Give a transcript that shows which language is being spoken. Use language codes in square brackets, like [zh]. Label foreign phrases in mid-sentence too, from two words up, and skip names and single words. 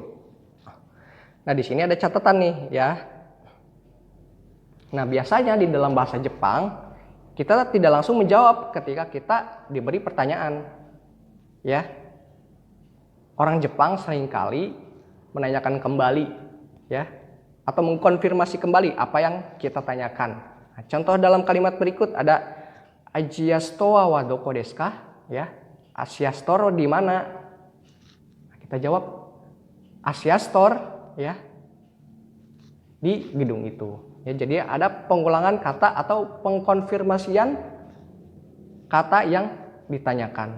[id] Nah, di sini ada catatan nih ya. Nah, biasanya di dalam bahasa Jepang kita tidak langsung menjawab ketika kita diberi pertanyaan. Ya. Orang Jepang seringkali menanyakan kembali ya, atau mengkonfirmasi kembali apa yang kita tanyakan. Nah, contoh dalam kalimat berikut ada Asia Store [ja] はどこですか? [id] Ya. Asia Store di mana? Nah, kita jawab Asia Store ya, di gedung itu. Ya, jadi ada pengulangan kata atau pengkonfirmasian kata yang ditanyakan.